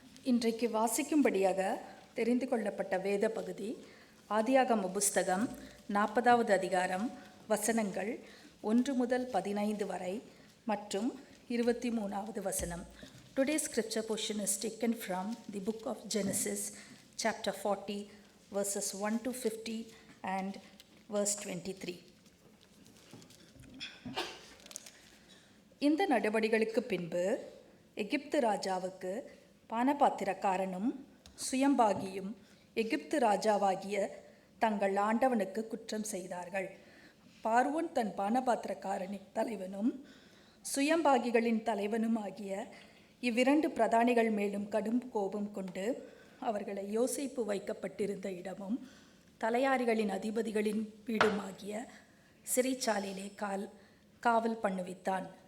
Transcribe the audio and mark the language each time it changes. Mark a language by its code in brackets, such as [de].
[ta] இன்றைக்கு வாசிக்கும்படியாக தெரிந்து கொள்ளப்பட்ட வேத பகுதி ஆதியாகம புஸ்தகம் 40வது அதிகாரம் வசனங்கள் 1 முதல் 15 வரை மற்றும் 23வது வசனம். [en] Today's scripture portion is taken from the book of Genesis, chapter 40, verses 1 to 50 and verse 23. [ta] இந்த நடவடிக்கைகளுக்கு பின்பு எகிப்து ராஜாவுக்கு பானபாத்திரக்காரனும் சுயம்பாகியும் எகிப்து ராஜாவாகிய தங்கள் ஆண்டவனுக்கு குற்றம் செய்தார்கள். பார்வோன் தன் பானபாத்திரக்காரனின் தலைவனும் சுயம்பாகிகளின் தலைவனும் ஆகிய இவ்விரண்டு பிரதானிகள் மேலும் கடும் கோபம் கொண்டு அவர்களை யோசேப்பு வைக்கப்பட்டிருந்த இடமும் தலையாரிகளின் அதிபதிகளின் வீடுமாகிய சிறைச்சாலையிலே காவல் பண்ணுவித்தான்.